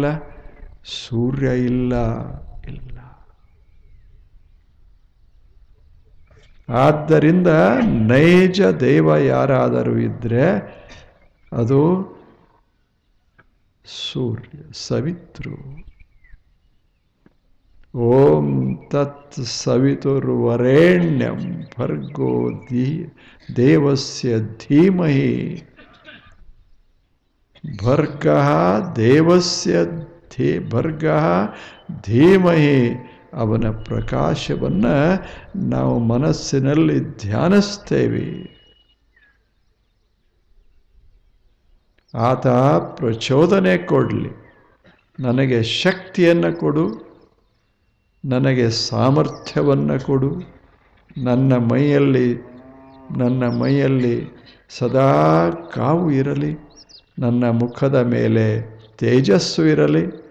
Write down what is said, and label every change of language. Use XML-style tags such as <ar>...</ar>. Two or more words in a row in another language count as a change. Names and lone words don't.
<kn>ಸೂರ್ಯ ಇಲ್ಲ. ಆದ್ದರಿಂದ ನೈಜ ದೇವ ಯಾರಾದರೂ ಇದ್ರೆ ಅದು ಸೂರ್ಯ, ಸವಿತೃ.</kn> <sa>ಓಂ ತತ್ ಸವಿತುರ್ವರೆಣ್ಯಂ ಭರ್ಗೋ ದೇವಸ್ಯ ಧೀಮಹಿ. ಭರ್ಗಃ ದೇವಸ್ಯ ಭರ್ಗಃ ಧೀಮಹಿ.</sa> <kn>ಅವನ ಪ್ರಕಾಶವನ್ನು ನಾವು ಮನಸ್ಸಿನಲ್ಲಿ ಧ್ಯಾನಿಸ್ತೇವೆ. ಆತ ಪ್ರಚೋದನೆ ಕೊಡಲಿ, ನನಗೆ ಶಕ್ತಿಯನ್ನು ಕೊಡು, ನನಗೆ ಸಾಮರ್ಥ್ಯವನ್ನು ಕೊಡು, ನನ್ನ ಮೈಯಲ್ಲಿ ಸದಾ ಕಾವು ಇರಲಿ, ನನ್ನ ಮುಖದ ಮೇಲೆ ತೇಜಸ್ಸು ಇರಲಿ.</kn>